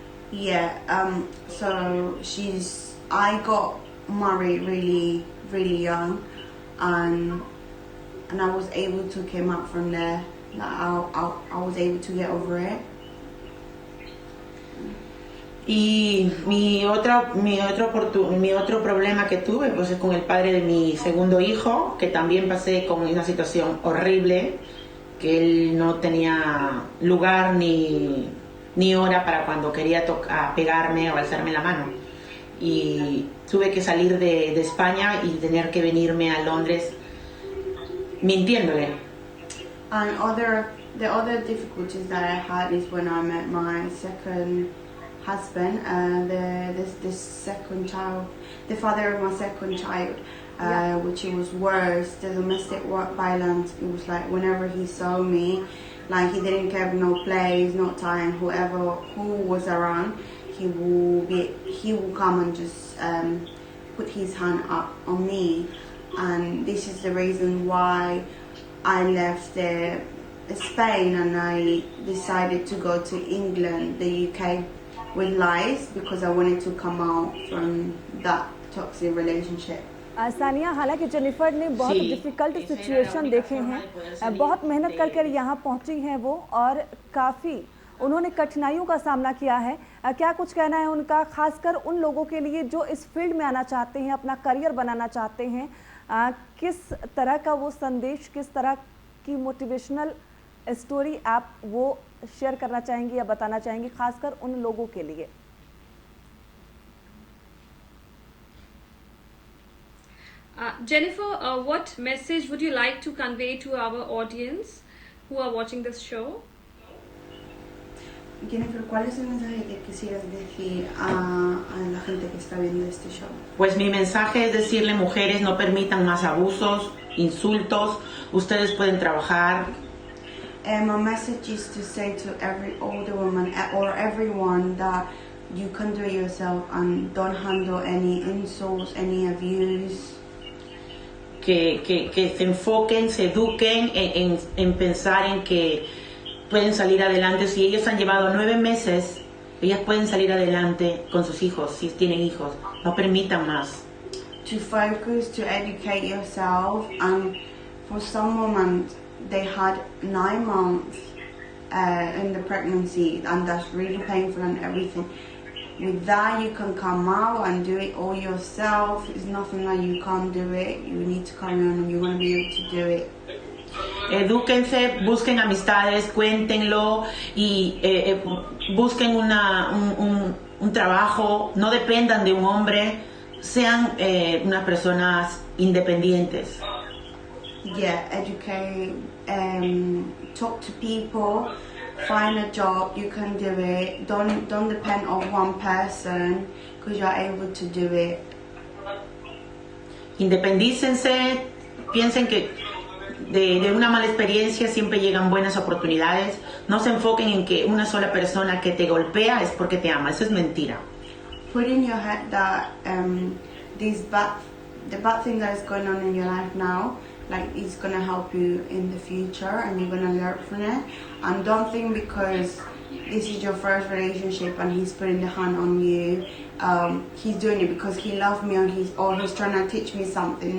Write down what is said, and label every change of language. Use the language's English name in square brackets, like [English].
[English] Yeah, so I got married really, really young, and I was able to come out from there. I was able to get over it. [Spanish] Y mi otro problema que tuve pues es con el padre de mi segundo hijo, que también pasé con una situación horrible, que él no tenía lugar ni hora para cuando quería pegarme o alzarme la mano. Y tuve que salir de España y tener que venirme a Londres mintiéndole. [English] And other The other difficulties that I had is when I met my second husband, the second child, the father of my second child, which it was worse. The domestic work violence. It was like whenever he saw me, like he didn't care no place, no time, who was around, he will come and just put his hand up on me, and this is the reason why I left Spain and I decided to go to England, the UK, with lies because I wanted to come out from that toxic relationship. [Hindi] Sania, हालांकि Jennifer ने बहुत difficult situation देखे हैं, बहुत मेहनत करके यहाँ पहुँची हैं वो, और काफ़ी उन्होंने कठिनाइयों का सामना किया है। क्या कुछ कहना है उनका, खासकर उन लोगों के लिए जो इस फील्ड में आना चाहते हैं, अपना करियर बनाना चाहते हैं? किस तरह का वो संदेश, किस तरह की मोटिवेशनल स्टोरी आप वो शेयर करना चाहेंगी या बताना चाहेंगी, खासकर उन लोगों के लिए? [English] Jennifer, what message would you like to convey to our audience who are watching this show? [Spanish] Jennifer, ¿cuál es el mensaje que quisieras decir a la gente que está viendo este show? Pues mi mensaje es decirle, mujeres, no permitan más abusos, insultos, ustedes pueden trabajar. [English] My message is to say to every older woman or everyone that you can do it yourself and don't handle any insults, any abuse. [Spanish] Que se enfoquen, se eduquen en pensar en que pueden salir adelante. Si ellos han llevado 9 meses, ellas pueden salir adelante con sus hijos, si tienen hijos. No permitan más. [English] To focus, to educate yourself, and for some women, they had 9 months in the pregnancy, and that's really painful and everything. With that, you can come out and do it all yourself. It's nothing that you can't do it. You need to carry on and you're going to be able to do it. [Spanish] Edúquense, busquen amistades, cuéntenlo y busquen un trabajo, no dependan de un hombre, sean unas personas independientes. [English] Yeah, educate, talk to people, find a job, you can do it. Don't depend on one person because you're able to do it. [Spanish] Independícense, piensen que de una mala experiencia siempre llegan buenas oportunidades. No se enfoquen en que una sola persona que te golpea es porque te ama. Eso es mentira. [English] Put in your head that the bad thing that is going on in your life now, like, it's going to help you in the future and you're going to learn from it. And don't think because this is your first relationship and he's putting the hand on you, he's doing it because he loves me or he's trying to teach me something.